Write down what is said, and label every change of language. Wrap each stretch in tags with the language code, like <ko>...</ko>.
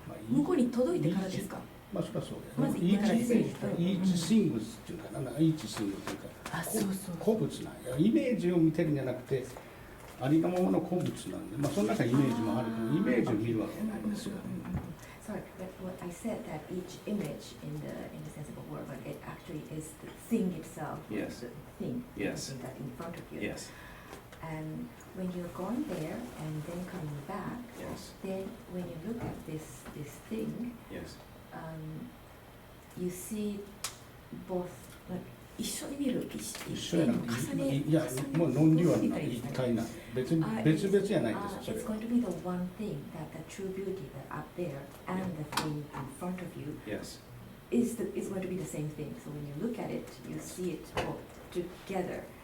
<ja>向こうに届いてからですか。まあそれはそうまず言ってからですね。イーチシングスっていうかな、イーチシングっていうか、あ、そうそう。古物なんや。イメージを見てるんじゃなくて、ありのままの古物なんで、まあその中にイメージもあるけど、イメージを見るわけないんですよ。</ja> <en>Sorry, but what I said that each image in the sensible world, but it actually is the thing itself. Yes. The thing. Yes. That in front of you. Yes. And when you're gone there and then coming back, Yes. then when you look at this thing, Yes. You see both.</en> <ja>一緒に見る、一緒やなくて、いや、もう論理は一体なんで、別々じゃないんですよ。</ja> <en>It's going to be the one thing that the true beauty that up there and the thing in front of you Yes. is going to be the same thing. So when you look at it, you see it all together.</en>